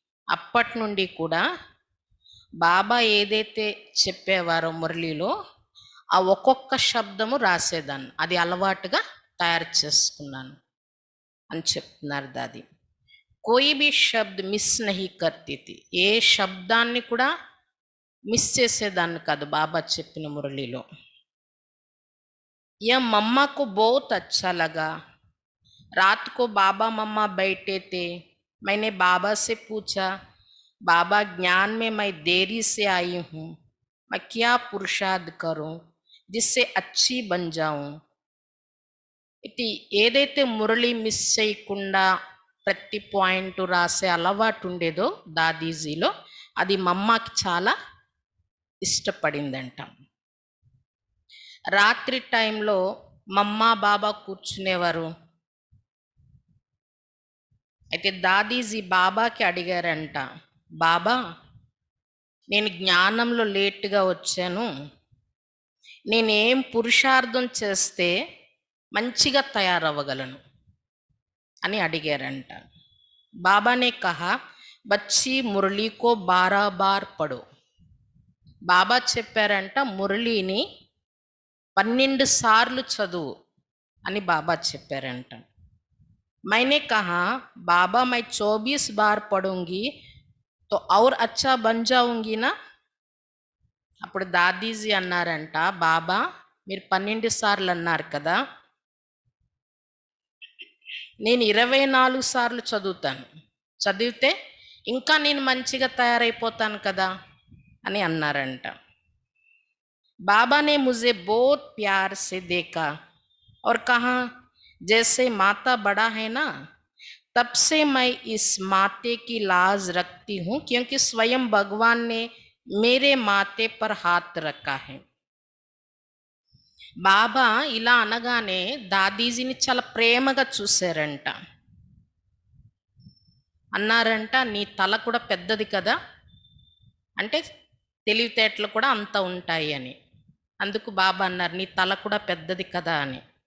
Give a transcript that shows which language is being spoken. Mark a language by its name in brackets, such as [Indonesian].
[Telugu] అప్పటి నుండి కూడా బాబా ఏదైతే చెప్పేవారో మురళిలో ఆ ఒక్కొక్క శబ్దము రాసేదాన్ని, అది అలవాటుగా తయారు చేసుకున్నాను అని చెప్తున్నారు దాది. [Hindi] కోయి బి శబ్ద్ మిస్ నహీ కర్తీ థీ. [Telugu] ఏ శబ్దాన్ని కూడా మిస్ చేసేదాన్ని కాదు బాబా చెప్పిన మురళిలో. [Hindi] యह मम्मा को बहुत अच्छा लगा. रात को बाबा मम्मा बैठे थे. मैंने बाबा से पूछा, बाबा ज्ञान में मैं देरी से आई हूँ, मैं क्या पुरुषार्थ करूँ जिससे अच्छी बन जाऊँ. [Telugu] ఇది ఏదైతే మురళి మిస్ చేయకుండా ప్రతి పాయింట్ రాసే అలవాటు ఉండేదో దాదీజీలో, అది మమ్మకి చాలా ఇష్టపడిందంట. రాత్రి టైంలో మమ్మ బాబా కూర్చునేవారు. అయితే దాదీజీ బాబాకి అడిగారంట, బాబా నేను జ్ఞానంలో లేటుగా వచ్చాను, నేనేం పురుషార్థం చేస్తే మంచిగా తయారవ్వగలను అని అడిగారంట. [Hindi] బాబానే కహా, బచ్చి మురళీకో 12 బార్ పడు. [Telugu] బాబా చెప్పారంట, మురళిని 12 సార్లు చదువు అని బాబా చెప్పారంట. [Hindi] मैंने कहा, बाबा मैं 24 बार पढ़ूंगी तो और अच्छा बन जाऊंगी ना. [Telugu] అప్పుడు దాదీజీ అన్నారంట, బాబా మీరు 12 సార్లు అన్నారు కదా, నేను 24 సార్లు చదువుతాను, చదివితే ఇంకా నేను మంచిగా తయారైపోతాను కదా అని అన్నారంట. [Hindi] बाबा ने मुझे बहुत प्यार से देखा और कहा, जैसे माता बड़ा है ना, तब से मैं इस माते की लाज रखती हूँ क्योंकि स्वयं भगवान ने मेरे माते पर हाथ रखा है. [Telugu] బాబా ఇలా అనగానే దాదీజీని చాలా ప్రేమగా చూశారంట. అన్నారంట, నీ తల కూడా పెద్దది కదా, అంటే తెలివితేటలు కూడా అంత ఉంటాయి అని. అందుకు బాబా అన్నారు, నీ తల కూడా పెద్దది కదా అని.